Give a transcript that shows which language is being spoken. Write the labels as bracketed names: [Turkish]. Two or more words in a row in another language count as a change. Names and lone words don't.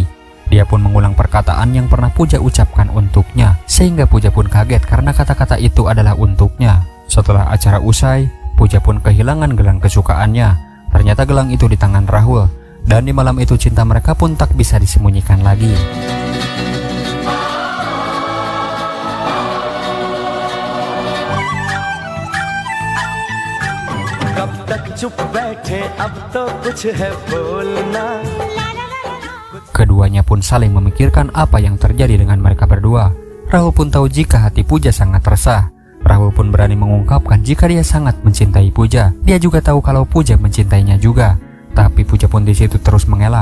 [Indonesian] Dia pun mengulang perkataan yang pernah Puja ucapkan untuknya, sehingga Puja pun kaget karena kata-kata itu adalah untuknya. Setelah acara usai, Puja pun kehilangan gelang kesukaannya. Ternyata gelang itu di tangan Rahul, dan di malam itu cinta mereka pun tak bisa disembunyikan lagi. [Hindi] कब तक चुप बैठे अब तो कुछ है बोलना. [Indonesian] Keduanya pun saling memikirkan apa yang terjadi dengan mereka berdua. Rahul pun tahu jika hati Puja sangat resah. Rahul pun berani mengungkapkan jika dia sangat mencintai Puja. Dia juga tahu kalau Puja mencintainya juga. Tapi Puja pun di situ terus mengelak.